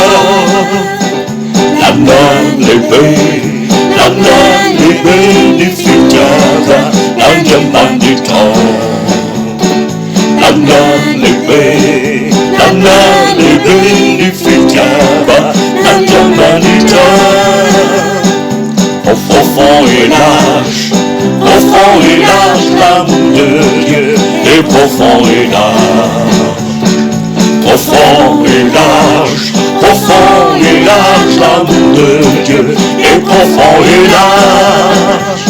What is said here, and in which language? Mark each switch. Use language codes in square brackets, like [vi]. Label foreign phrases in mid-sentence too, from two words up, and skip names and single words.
[mg] Lalina lehibe ny fitiavan'Andriamanitra. Lalina lehibe ny fitiavan'Andriamanitra. [fr] Profond et large, l'amour de Dieu est profond et large. Profond et large, l'amour de Dieu est profond et large.